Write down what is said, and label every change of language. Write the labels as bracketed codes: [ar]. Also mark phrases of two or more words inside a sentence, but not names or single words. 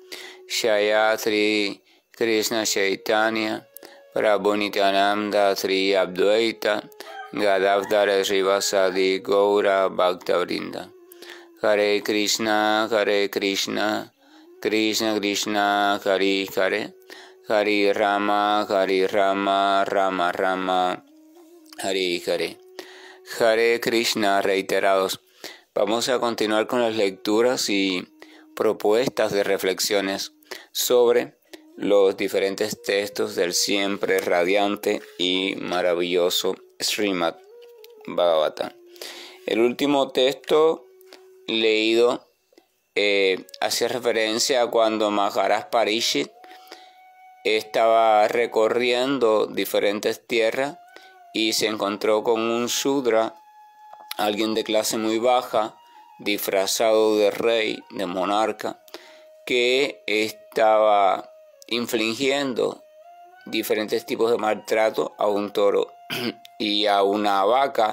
[sa] Shayatri Krishna Chaitanya Prabhu Nityananda Sri Advaita Gadavdara Srivasadi Gaura Bhaktavrinda. Hare Krishna, Krishna Krishna, Hare Hare, Hare Rama, Rama Rama, Hare Hare. Hare Krishna, [es] reiterados. Vamos a continuar con las lecturas y propuestas de reflexiones sobre los diferentes textos del siempre radiante y maravilloso Srimad Bhagavatam. El último texto leído hace referencia a cuando Maharaj Parishit estaba recorriendo diferentes tierras y se encontró con un Shudra, alguien de clase muy baja, disfrazado de rey, de monarca, que estaba infligiendo diferentes tipos de maltrato a un toro y a una vaca.